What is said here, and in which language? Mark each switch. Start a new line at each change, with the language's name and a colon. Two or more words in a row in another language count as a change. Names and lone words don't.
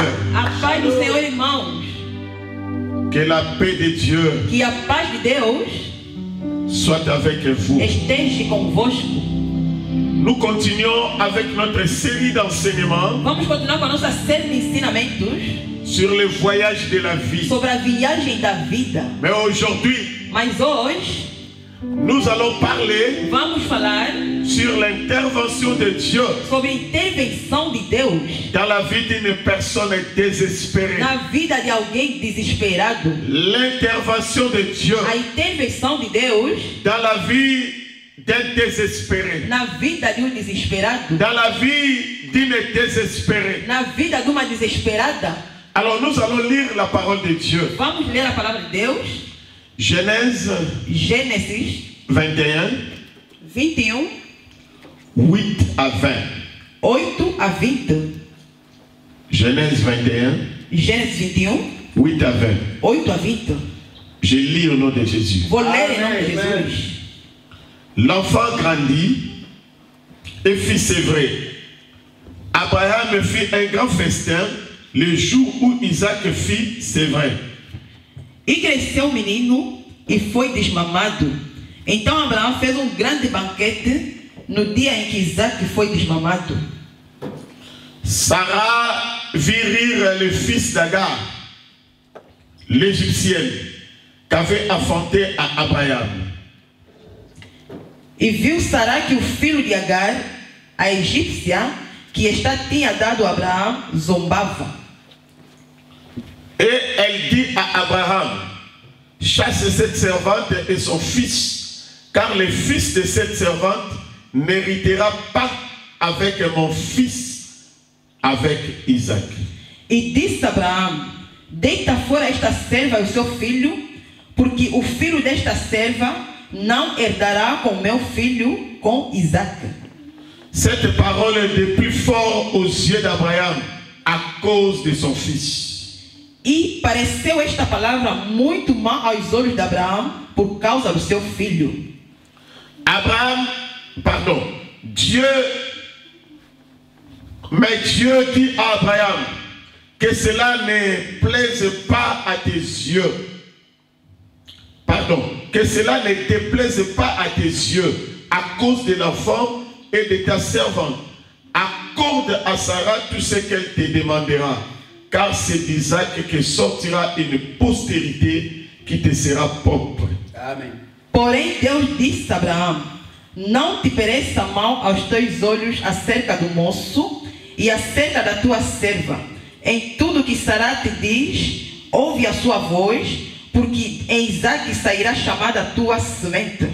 Portuguese: A paz do Senhor, irmãos.
French: Que la paix de Dieu
Portuguese: Que a paz de Deus
French: soit avec vous.
Portuguese: esteja convosco.
French: Nous continuons avec notre série d'enseignements.
Portuguese: Vamos continuar com a nossa série de ensinamentos
French: sur le voyage de la vie.
Portuguese: Sobre a viagem da vida.
French: Mais aujourd'hui,
Portuguese: mas hoje,
French: nous allons parler
Portuguese: vamos falar
French: sur l'intervention de Dieu
Portuguese: sobre a intervenção de Deus
French: dans la vie d'une personne désespérée.
Portuguese: Na vida de alguém desesperado.
French: L'intervention de Dieu
Portuguese: a intervenção de Deus
French: dans la vie d'un désespéré.
Portuguese: Na vida de desesperado.
French: Dans la vie d'une désespérée.
Portuguese: Na vida de uma desesperada.
French: Alors nous allons lire la parole de Dieu.
Portuguese: Vamos ler a palavra de Deus.
French: Gênesis 21, 8 à 20.
Portuguese: 8 a 20.
French: Genèse 21, 8 à 20.
Portuguese: 8 a 20.
French: Je lis au nom de Jésus.
Portuguese: Vou ler em nome de Jesus.
French: L'enfant grandit et fit sévrer. Abraham fit un grand festin le jour où Isaac fit sévrer.
Portuguese: E cresceu o menino e foi desmamado. Então Abraão fez grande banquete no dia em que Isaac foi desmamado.
French: Sarah vit rire le fils d'Agar, l'Égyptienne, qu'avait enfanté à Abraham.
Portuguese: E viu Sará que o filho de Agar, a egípcia, que tinha dado a Abraão, zombava.
French: Et elle dit à Abraham, chasse cette servante et son fils, car le fils de cette servante n'héritera pas avec mon fils, avec Isaac.
Portuguese: E disse Abraão, deita fora esta serva e o seu filho, porque o filho desta serva não herdará com meu filho, com Isaac.
French: Cette parole est de plus fort aux yeux d'Abraham à cause de son fils.
Portuguese: E pareceu esta palavra muito má aos olhos de Abraão por causa do seu filho.
French: Dieu dit à Abraham que cela ne plaise pas à tes yeux. Que cela ne te plaise pas à tes yeux à cause de l'enfant et de ta servante. Accorde à Sarah tout ce qu'elle te demandera. Car c'est d'Isaac que sortira une postérité qui te sera propre.
Portuguese: Amém. Porém, Deus disse a Abraão, não te pareça mal aos teus olhos acerca do moço e acerca da tua serva. Em tudo que Sará te diz, ouve a sua voz, porque em Isaac sairá chamada a tua semente.